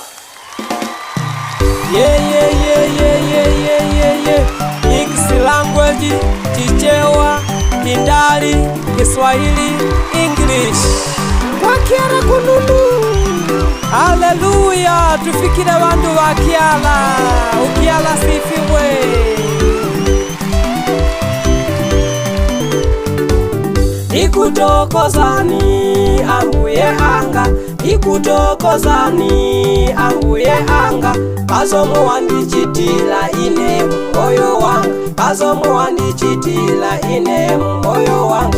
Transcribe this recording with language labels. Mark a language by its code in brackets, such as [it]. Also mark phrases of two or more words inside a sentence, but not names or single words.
[en] Mix language, Chichewa, Kindali, Kiswahili, English. [nyy] Kwa Kyala kununu. Haleluya, tufikire wandu wa Kyala. Ukyala sifiwe. [ny] Ikutokozani ambuye anga, ikutokozani ambuye anga, pazomo wandichitila ine moyo wanga, pazomo wandichitila ine moyo wanga.